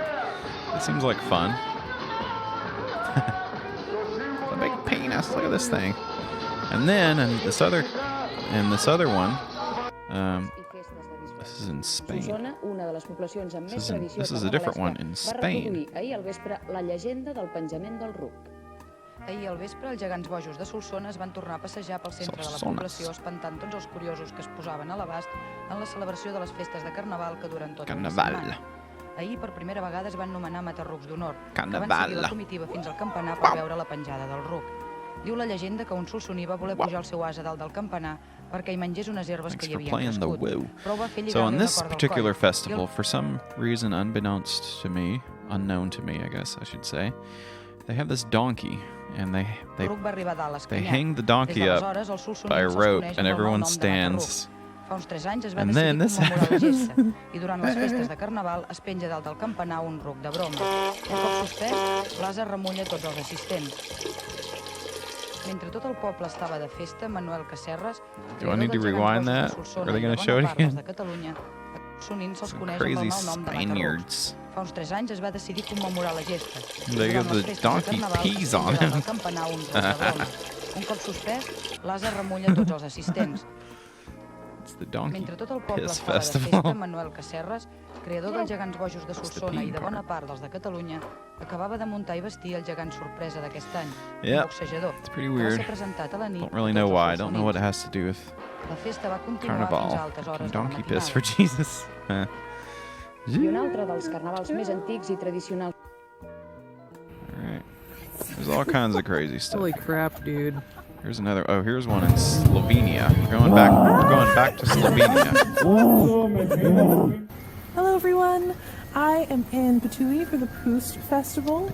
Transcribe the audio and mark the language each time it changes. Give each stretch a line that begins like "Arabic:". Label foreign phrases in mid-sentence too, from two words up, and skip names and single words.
English: It seems like fun. A big penis. Look at this thing. And then, this other one, this is in Spain. This is a different one in Spain.
Catalan: Ahir al vespre, els gegants bojos de Solsona es van tornar a passejar pel centre de la població, espantant tots els curiosos que es posaven a l'abast en la celebració de les festes de Carnaval que duren tota una setmana. Ahir, per primera vegada, es van nomenar matarrucs d'honor, que van seguir la comitiva fins al campanar per veure la penjada del ruc. Diu la llegenda que un solsoní va voler pujar el seu ase dalt del campanar perquè hi mengés unes herbes que hi havien crescut, però ho va fer
English: So
Catalan: lligar-li
English: in
Catalan: una
English: this
Catalan: corda al
English: particular
Catalan: coll.
English: festival, for some reason unknown to me, I guess I should say, they have this donkey, and they
Catalan: El ruc va arribar a dalt escanyat.
English: hang the donkey
Catalan: Des
English: up
Catalan: d'aleshores, el solsoní
English: by a
Catalan: se'ls
English: rope,
Catalan: coneix
English: and
Catalan: amb el
English: everyone
Catalan: nom de
English: stands.
Catalan: Fa uns 3 anys es va
English: And
Catalan: decidir
English: then this
Catalan: commemorar la
English: happens.
Catalan: gesta, i durant les festes de Carnaval es penja dalt del campanar un ruc de broma. Un cop suspès, l'ase remulla tots els assistents. Mentre tot el poble estava de festa, Manuel Cacerres,
English: Do I need to rewind that? Are they going to show it again?
Catalan: de Catalunya, Sonint se'ls
English: Some
Catalan: coneix amb el
English: crazy
Catalan: mal nom de matarrucs.
English: Spaniards.
Catalan: Fa uns 3 anys es va decidir commemorar la gesta.
English: They
Catalan: Durant
English: got
Catalan: les
English: the
Catalan: festes de
English: donkey
Catalan: Carnaval,
English: peas
Catalan: es
English: on
Catalan: penja dalt
English: him.
Catalan: del campanar un ruc de broma. Un cop suspès, l'ase remulla tots els assistents.
English: It's the donkey
Catalan: Mentre tot el poble
English: piss
Catalan: estava de festa,
English: festival.
Catalan: Manuel Cacerres, creador dels gegants bojos de Solsona i de bona part dels de Catalunya, acabava de muntar i vestir el gegant sorpresa d'aquest any, un
English: Yep,
Catalan: boxejador,
English: it's pretty
Catalan: que va
English: weird.
Catalan: ser presentat a la nit
English: Don't really
Catalan: a
English: know
Catalan: tots
English: why. I
Catalan: els
English: don't know what it
Catalan: solsonins.
English: has to do with
Catalan: La festa va continuar fins
English: Carnival.
Catalan: a altes hores
English: Fucking
Catalan: de la
English: donkey piss for
Catalan: matinada.
English: Jesus.
Catalan: I un altre dels carnavals més antics i tradicionals.
English: Alright. There's all kinds of crazy stuff. Holy crap, dude. Here's another. Oh, here's one in Slovenia. We're going back to Slovenia. Hello, everyone. I am in Patui for the Pust Festival.